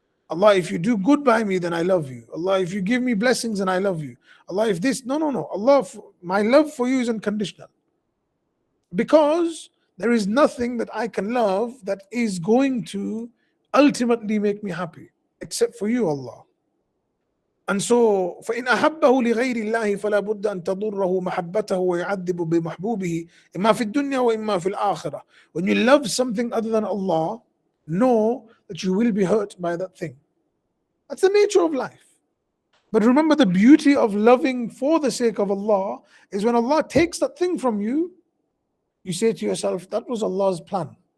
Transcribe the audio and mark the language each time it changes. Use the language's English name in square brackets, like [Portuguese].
[English] Allah, if you do good by me, then I love you. Allah, if you give me blessings, then I love you. Allah, if this, no. Allah, my love for you is unconditional. Because there is nothing that I can love that is going to ultimately make me happy, except for you, Allah. And so, [Arabic] فإن أحبه لغير الله فلا بد أن تضره محبته ويعذب بمحبوبه إما في الدنيا وإما في الآخرة. [English] When you love something other than Allah, know that you will be hurt by that thing. That's the nature of life. But remember, the beauty of loving for the sake of Allah is when Allah takes that thing from you, you say to yourself, that was Allah's plan.